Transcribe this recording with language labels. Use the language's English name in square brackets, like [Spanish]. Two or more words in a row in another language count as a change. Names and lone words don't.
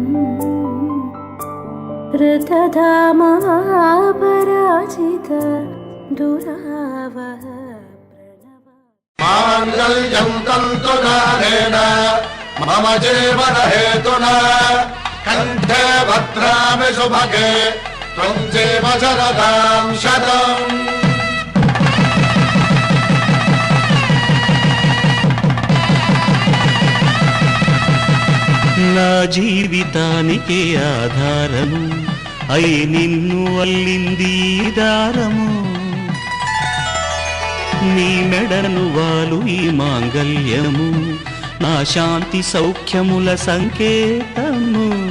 [Sanskrit] ऋतधामपराजित दुरावह प्रणव माङ्गल्यं तन्तुनारेण मम जीवनहेतुना कण्ठे भद्रामि सुभगे त्वं जीव शरदां शतम् [Telugu] నా జీవితానికి ఆధారము అయి నిన్ను అల్లింది ఈ దారము నీ మెడను వాలు ఈ మాంగల్యము నా శాంతి సౌఖ్యముల సంకేతము.